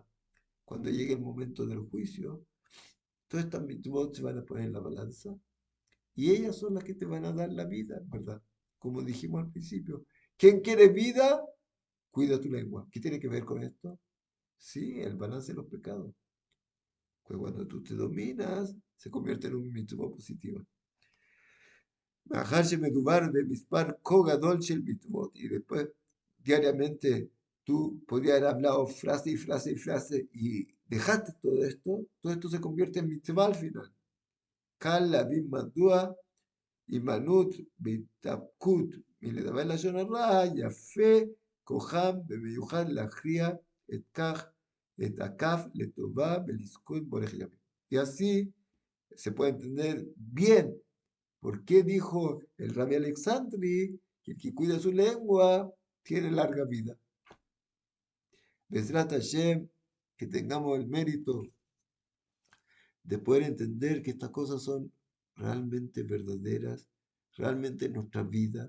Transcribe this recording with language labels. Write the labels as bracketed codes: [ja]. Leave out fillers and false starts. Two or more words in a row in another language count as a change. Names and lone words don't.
[es] Cuando llegue el momento del juicio, todas estas mitzvot se van a poner en la balanza y ellas son las que te van a dar la vida, ¿verdad? Como dijimos al principio. ¿Quién quiere vida? Cuida tu lengua. ¿Qué tiene que ver con esto? Sí, el balance de los pecados. Pues cuando tú te dominas, se convierte en un mitzvah positiva. [he] מאחר שמדובר במספר כה גדול של מצוות, [es] y después diariamente tú podrías haber hablado frase y frase y frase y dejaste todo esto se convierte en mitzvah al final. [he] קל להבין מדוע הימנעות בהתאפקות מלדבר לשון הרע יפה כוחם במיוחד להכריע את הכף לטובה ולזכות בורך ימים. [es] Y así se puede entender bien por qué dijo el Rabbi Alexandri que el que cuida su lengua tiene larga vida. [he] בעזרת השם, [es] que tengamos el mérito de poder entender que estas cosas son realmente verdaderas, realmente en nuestra vida.